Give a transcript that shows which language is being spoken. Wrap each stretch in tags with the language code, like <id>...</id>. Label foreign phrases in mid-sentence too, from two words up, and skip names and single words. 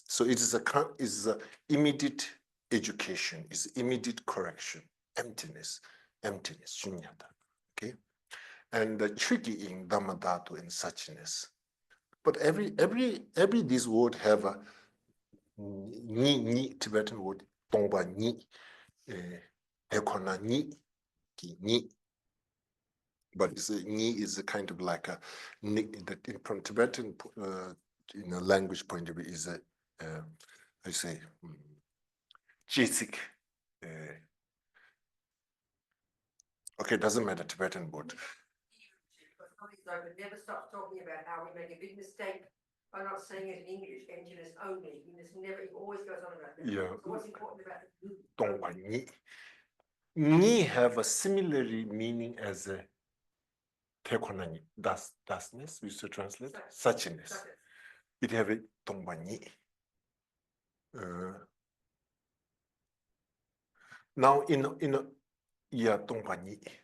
<en>So it is a immediate education, is immediate correction, emptiness, shunyata. Okay, and the tricky in Dhammadhatu and suchness. But every this word have a ni Tibetan word</en> <bo>tongba ni, ekona ni, ki ni.</bo> <en>But ni is a kind of like a that from Tibetan language point of view is a I say basic. Okay, doesn't matter Tibetan word. Never stop talking about how we make a big mistake by not saying it in English, emptiness only. It always goes on about that. Yeah. So what's important about it?</en> <bo>Tongpa ni.</bo> <en>Ni have a similar meaning as a tekonani, thusness, we used to translate, suchness. It have a</en> <bo>tongpa ni.</bo> <en>Now in yeah,</en> <bo>tongpa ni.</bo>